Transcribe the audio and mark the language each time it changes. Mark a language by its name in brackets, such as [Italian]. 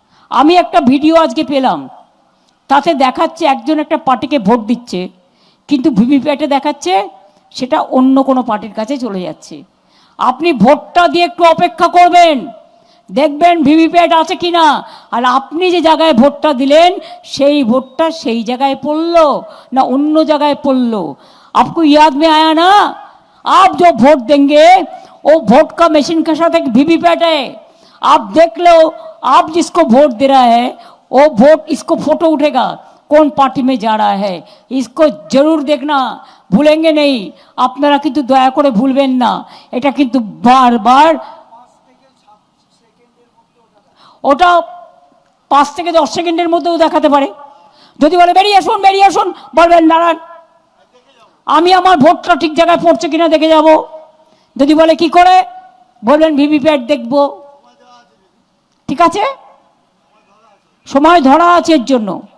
[Bangla] আমি একটা ভিডিও আজকে পেলাম, তাতে দেখাচ্ছে একজন একটা পার্টিকে ভোট দিচ্ছে, কিন্তু ভিভিপ্যাটে দেখাচ্ছে সেটা অন্য কোনো পার্টির কাছে চলে যাচ্ছে। আপনি ভোটটা দিয়ে একটু অপেক্ষা করবেন, দেখবেন ভিভিপ্যাট আছে কি না। আর আপনি যে জায়গায় ভোটটা দিলেন সেই ভোটটা সেই জায়গায় পড়লো না অন্য জায়গায় পড়লো, [Hindi] आपको याद में आया ना। आप जो वोट देंगे वो वोट का मशीन के साथ एक वीवीपैट है, आप देख लो। आप जिसको वोट दे रहा है वो वोट इसको फोटो उठेगा कौन पार्टी में जा रहा है, इसको जरूर देखना, भूलेंगे नहीं [Bangla] আপনারা কিন্তু দয়া করে ভুলবেন না। এটা কিন্তু বারবার ওটা 5 থেকে 10 সেকেন্ডের মধ্যেও দেখাতে পারে। যদি বলে বেরিয়ে আসুন বলবেন দাঁড়ান আমি আমার ভোটটা ঠিক জায়গায় পড়ছে কিনা দেখে যাব। যদি বলে কি করে, বলবেন ভিভিপ্যাট দেখব, ঠিক আছে, সময় ধরা আছে এর জন্য।